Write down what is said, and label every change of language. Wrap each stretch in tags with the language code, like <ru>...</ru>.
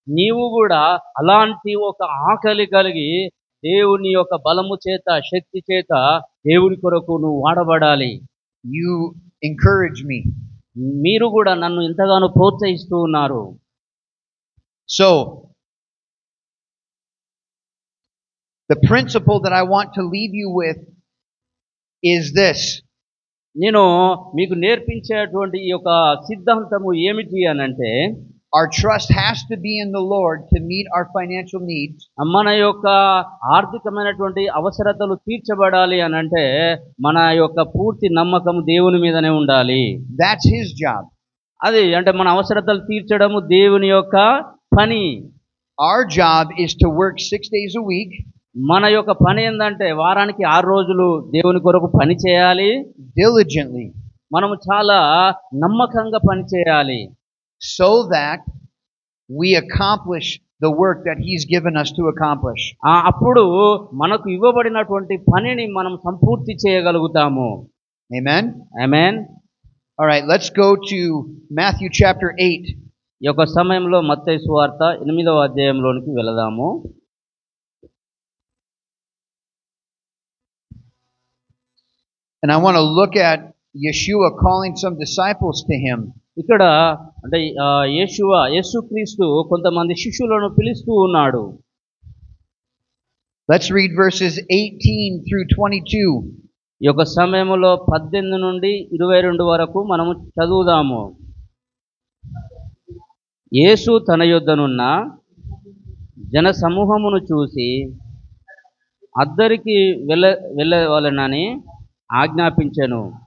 <te>నీవు కూడా అలాంటి ఒక ఆకలి కలిగి దేవుని యొక్క బలము చేత శక్తి చేత దేవుని కొరకు నువ్వు వాడబడాలి.</te> <en>You encourage me.</en> <te>మీరు కూడా నన్ను ఎంతగానో ప్రోత్సహిస్తూ ఉన్నారు.</te> <en>So the principle that I want to leave you with is this.</en> <te>నేను మీకు నేర్పించేటువంటి ఈ యొక్క సిద్ధాంతము ఏమిటి అనంటే</te> <en>our trust has to be in the Lord to meet our financial needs.</en> <te>మన యొక్క ఆర్థికమైనటువంటి అవసరతలు తీర్చబడాలి అనంటే మన యొక్క పూర్తి నమ్మకం దేవుని మీదనే ఉండాలి.</te> <en>That's His job.</en> <te>అది అంటే మన అవసరతలు తీర్చడము దేవుని యొక్క పని.</te> <en>Our job is to work 6 days a week,</en> <te>మన యొక్క పని ఏందంటే వారానికి 6 రోజులు దేవుని కొరకు పని చేయాలి.</te> <en>diligently,</en> <te>మనము చాలా నమ్మకంగా పని చేయాలి.</te> <en>so that we accomplish the work that He's given us to accomplish.</en> <te>అప్పుడు మనకు ఇవ్వబడినటువంటి పనిని మనం సంపూర్తి చేయగలుగుతాము.</te> <en>Amen?</en> <te>Amen.</te> <en>All right, let's go to Matthew chapter 8.</en> <te>ఈ యొక్క సమయంలో మత్తయి సువార్త 8వ అధ్యాయంలోనికి వెళదాము.</te> <en>And I want to look at Yeshua calling some disciples to Him.</en> <te>ఇక్కడ అంటే యేసుక్రీస్తు కొంతమంది శిష్యులను పిలుస్తూ ఉన్నాడు.</te> <en>Let's read verses 18 through 22.</en> <te>ఈ యొక్క సమయంలో 18 నుండి 22 వరకు మనము చదువుదాము. యేసు తన యొద్దనున్న జన సమూహమును చూసి అద్దరికి వెళ్ళవలెనని ఆజ్ఞాపించెను.</te>